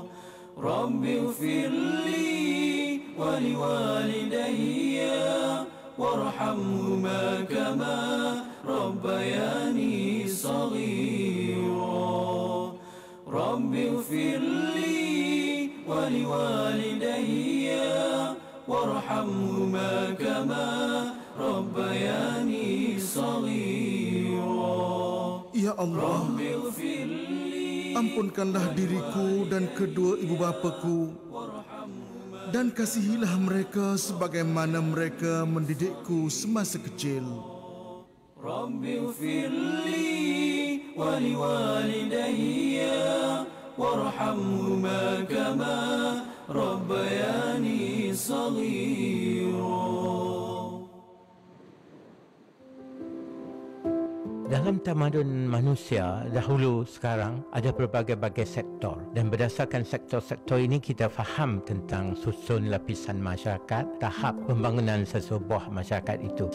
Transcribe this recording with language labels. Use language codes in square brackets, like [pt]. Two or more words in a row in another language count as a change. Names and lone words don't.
[ar] رب اغفر لي ولوالدي وارحمهما كما ربياني صغيرا. رب اغفر لي ولوالدي وارحمهما كما ربياني صغيرا. [ms] Allah, ampunkanlah diriku dan kedua ibu bapaku, dan kasihilah mereka sebagaimana mereka mendidikku semasa kecil. [ar] رب اغفر لي ولوالدي وارحمهما كما ربياني صغيرا. [ms] Dalam tamadun manusia dahulu sekarang ada berbagai-bagai sektor, dan berdasarkan sektor-sektor ini kita faham tentang susun lapisan masyarakat, tahap pembangunan sesebuah masyarakat itu.